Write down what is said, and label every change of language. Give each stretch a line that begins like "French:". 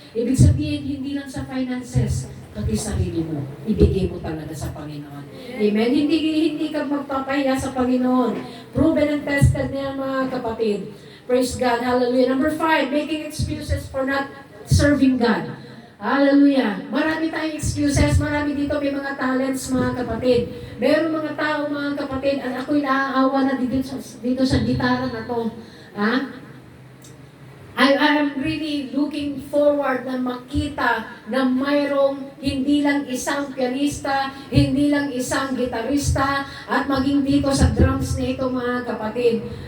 Filipino: Ibig sabihin, hindi lang sa finances, pati sarili mo, ibigay mo talaga sa Panginoon. Amen? Hindi ka magpapahiya sa Panginoon.
English: Proven and tested
Filipino: niya mga kapatid.
English: Praise God. Hallelujah. Number 5, making excuses for not serving God.
Filipino: Hallelujah. Marami tayong excuses. Marami dito may mga talents, mga kapatid. Meron mga tao, mga kapatid, at ako'y naaawa na dito sa gitara na to. Ha?
English: I am really looking forward
Filipino: na makita na mayroong hindi lang isang pianista, hindi lang isang gitarista, at maging dito sa drums na ito, mga kapatid.